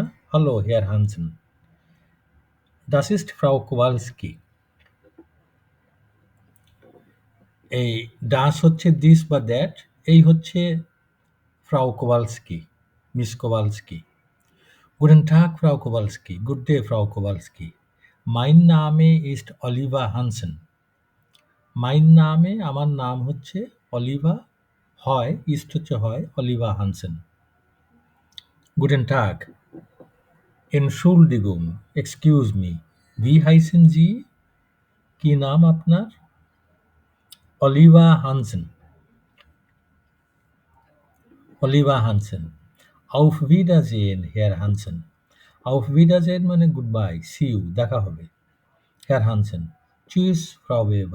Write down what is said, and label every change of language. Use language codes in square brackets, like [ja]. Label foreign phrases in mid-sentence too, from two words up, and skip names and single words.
[de] Hallo Herr Hansen. Das ist Frau Kowalski. [bn] এই ডাস হচ্ছে দিস বা দ্যাট, এই হচ্ছে ফ্রাউ কোভালস্কি, মিস কোভালস্কি। [de] Guten Tag, Frau Kowalski. [en] Good day, [de] Frau Kowalski. Mein Name ist Oliver Hansen. Mein Name, [bn] আমার নাম হচ্ছে অলিভা, হয়, ইস্ট হচ্ছে হয়, অলিভা হানসেন। [de] Guten Tag. Entschuldigung, [en] excuse me. [de] Wie heißen Sie? [bn] কি নাম আপনার? অলিভা হানসেন। অলিভা হানসেন। [de] Auf Wiedersehen, Herr Hansen. Auf Wiedersehen [bn] মানে [en] good bye, see you, [bn] দেখা হবে। [de] Herr Hansen. Tschüss, Frau Weber.